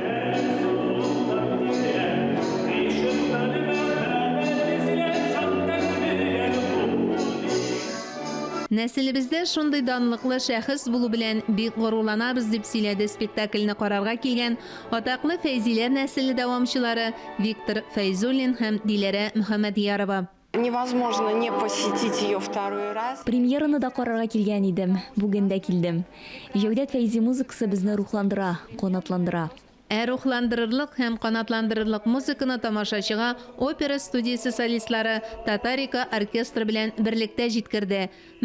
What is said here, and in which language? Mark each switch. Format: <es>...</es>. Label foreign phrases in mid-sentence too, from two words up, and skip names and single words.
<tt>Нәселебездә шундый данлыклы шәхес булу белән бик горурланабыз дип сөйләде спектакльне карарга килгән атаклы Фәйзиләр нәселе дәвамчылары Виктор Фәйзуллин һәм Диләрә Мөхәммәдиярова.</tt> <ru>Невозможно не посетить ее второй раз.</ru> <tt>Премьераны да карарга килгән идем, бүген дә килдем. Җәүдәт Фәйзи музыкасы безне рухландыра, канатландыра. Рухландырырлык һәм канатландырырлык музыканы тамашачыга опера студиясе солистлары Татарика оркестры белән берлектә җиткерде.</tt>